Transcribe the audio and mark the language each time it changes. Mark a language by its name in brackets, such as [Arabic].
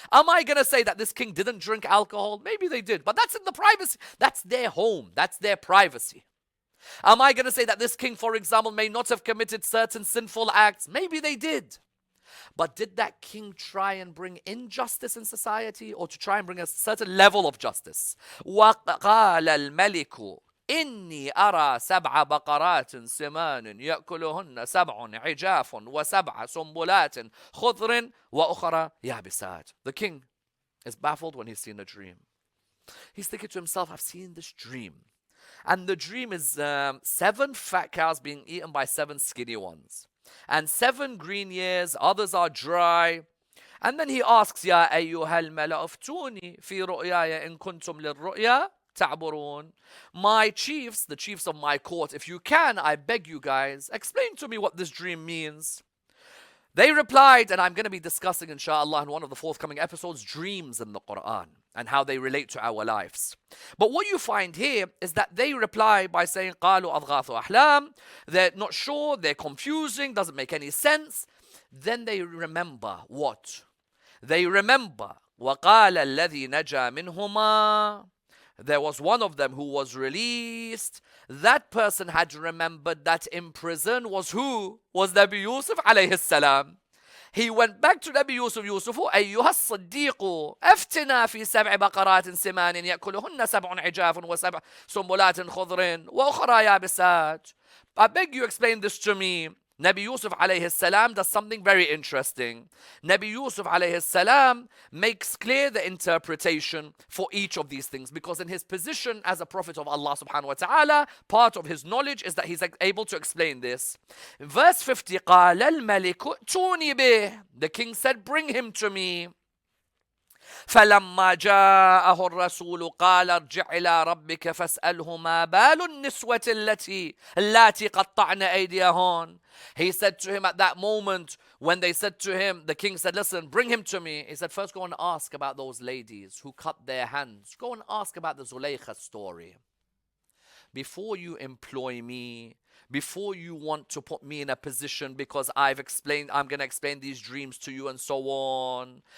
[English] Am I going to say that this king didn't drink alcohol? Maybe they did, but that's in the privacy. That's their home. That's their privacy. Am I going to say that this king, for example, may not have committed certain sinful acts? Maybe they did. But did that king try and bring injustice in society or to try and bring a certain level of justice? [Arabic] وَقَالَ الْمَلِكُ إني أرى سبع بقرات سمان يأكلهن سبع عجاف وسبع سنبلات خضر وأخرى يابسات. [English] The king is baffled when he's seen a dream. He's thinking to himself, I've seen this dream. And the dream is 7 fat cows being eaten by 7 skinny ones. And 7 green years, others are dry. And then he asks, [Arabic] يا أيها الملأ افتوني في رؤياي إن كنتم للرؤيا تعبرون. [English] My chiefs, the chiefs of my court, if you can, I beg you guys, explain to me what this dream means. They replied, and I'm going to be discussing, inshallah, in one of the forthcoming episodes, dreams in the Quran and how they relate to our lives. But what you find here is that they reply by saying, [Arabic] قالوا أضغاث أحلام. [English] They're not sure, they're confusing, doesn't make any sense. Then they remember what? They remember, [Arabic] وقال الذي نجا منهما. [English] There was one of them who was released. That person had remembered that in prison was who? Was Nabi Yusuf alayhi salam. He went back to Nabi Yusuf. [Arabic] أيها الصديق أفتنا في 7 بقرات سمان يأكلهن 7 عجاف و7 سنبلات خضر وأخرى يابسات. [English] I beg you explain this to me. Nabi Yusuf alayhi salam does something very interesting. Nabi Yusuf alayhi salam makes clear the interpretation for each of these things, because in his position as a prophet of Allah subhanahu wa ta'ala, part of his knowledge is that he's able to explain this. In verse 50, [Arabic] قال الملك ائتوني به. [English] The king said, bring him to me. [Arabic] فلما جاءه الرسول قال ارجع إلى ربك فاسأله ما بال النسوة اللاتي قطعن أيديهن. [English] He said to him at that moment, when they said to him, the king said, listen, bring him to me. He said, first go and ask about those ladies who cut their hands. Go and ask about the Zulaykha story. Before you employ me, before you want to put me in a position because I'm going to explain these dreams to you and so on.